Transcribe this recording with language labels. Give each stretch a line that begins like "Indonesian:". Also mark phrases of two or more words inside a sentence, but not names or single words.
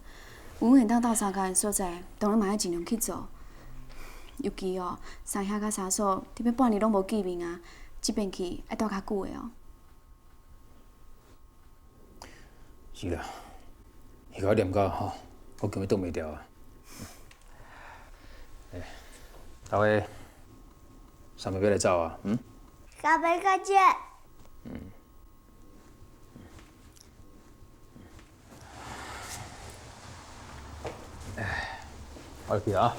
Min Nan Chinese: 有会当斗相共诶所在，当然嘛要尽量去做。尤其哦，三兄甲三嫂伫要半年拢无见面啊，即边去爱待较久诶哦。是啦，伊甲我念到吼，我根本挡袂牢啊。大卫，三妹要来走啊？下辈再见。我去啊。